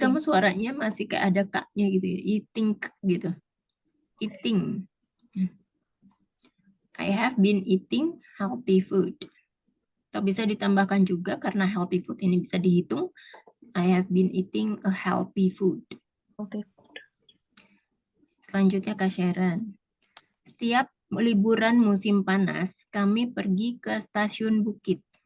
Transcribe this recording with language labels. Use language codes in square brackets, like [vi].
[id] kamu suaranya masih kayak ada K-nya gitu ya. [en] Eating gitu. Eating. I have been eating healthy food. [id] Atau bisa ditambahkan juga karena healthy food ini bisa dihitung. [en] I have been eating a healthy food. Healthy food. [id] Selanjutnya Kak Sharon. Setiap liburan musim panas, kami pergi ke stasiun Bukit.